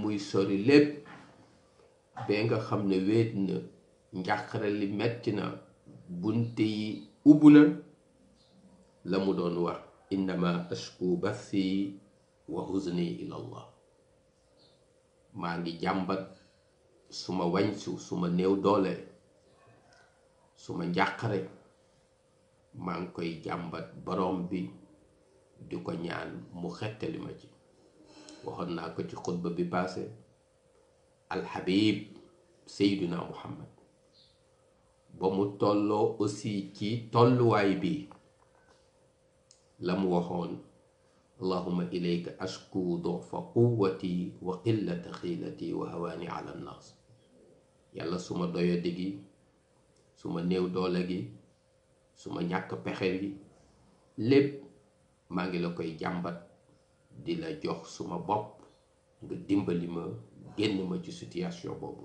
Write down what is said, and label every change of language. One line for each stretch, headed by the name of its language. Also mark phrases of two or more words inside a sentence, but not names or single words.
Wolof: muy sori lépp bee nga xam ne wéet na njàqare li metti na bunte yi ubbu na la mu doon wax
Arabic: إنما أشكو بثي وحزني إلى الله
Wolof: maa ngi jàmbat suma wañsu suma néew doole suma njàqare maa ngi koy jàmbat borom bi di ko ñaan mu xettali ma ci. waxoon naa ko ci xutba bi passé, alxabib Seydina Muhammad ba mu tolloo aussi ci tolluwaay bi la mu waxoon
Arabic: اللهم إليك أشكو ضعف قوتي وقلة حيلتي وهواني على الناس.
Wolof: yàlla suma doyadi gi, suma néew doole gi, suma ñàkk pexe gi, lépp maa ngi la koy jàmbat di la jox suma bopp nga dimbali ma génn ma ci situation boobu.